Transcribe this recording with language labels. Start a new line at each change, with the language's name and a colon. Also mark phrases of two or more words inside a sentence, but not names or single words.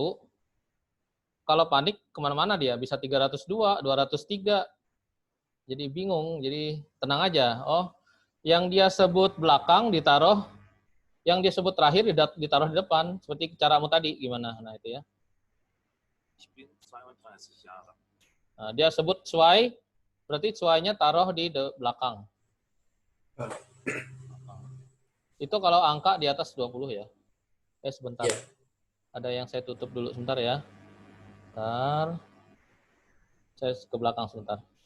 Indonesian: Kalau panik kemana-mana dia, bisa 302, 203, jadi bingung, jadi tenang aja. Oh, yang dia sebut belakang ditaruh, yang dia sebut terakhir ditaruh di depan, seperti caramu tadi, gimana? Nah itu ya.
German: Ich bin 32 Jahre.
Indonesian: Nah, dia sebut cuai, berarti cuainya taruh di belakang. Itu kalau angka di atas 20 ya. Sebentar. Ya. Ada yang saya tutup dulu sebentar ya. Bentar. Saya ke belakang sebentar.